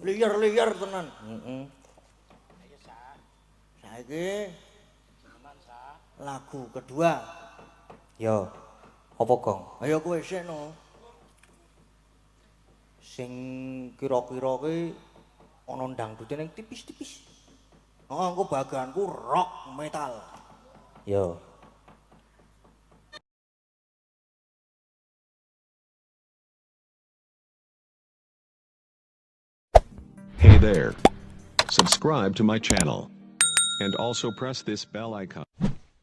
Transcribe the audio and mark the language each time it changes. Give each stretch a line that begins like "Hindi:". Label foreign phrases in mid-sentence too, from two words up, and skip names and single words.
Javanese: liar-liar tenan. Heeh. Saiki lagu kedua. Ya, apa Gong? Ayo kowe sik no. Sing kira-kira ki ana dangdute ning tipis-tipis. Oh, engko baganku
English: rock metal.
Javanese: Yo.
English: Hey there. Subscribe to my channel. And also press this bell icon.